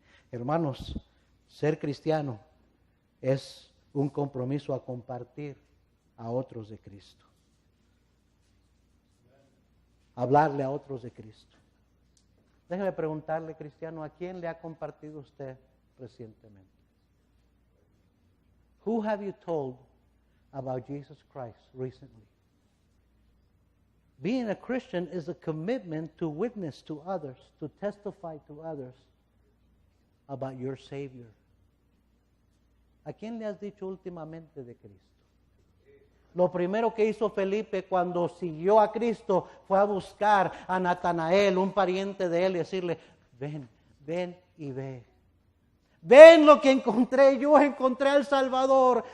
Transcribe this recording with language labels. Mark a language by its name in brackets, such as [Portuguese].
[Spanish] Hermanos, ser cristiano es un compromiso a compartir a otros de Cristo. Hablarle a otros de Cristo. Déjeme preguntarle, cristiano, ¿a quién le ha compartido usted recientemente? [English] Who have you told about Jesus Christ recently? Being a Christian is a commitment to witness to others, to testify to others about your Savior. [Spanish] ¿A quién le has dicho últimamente de Cristo? Lo primero que hizo Felipe cuando siguió a Cristo fue a buscar a Natanael, un pariente de él, y decirle, ven, ven y ve. Ven lo que encontré, yo encontré al Salvador.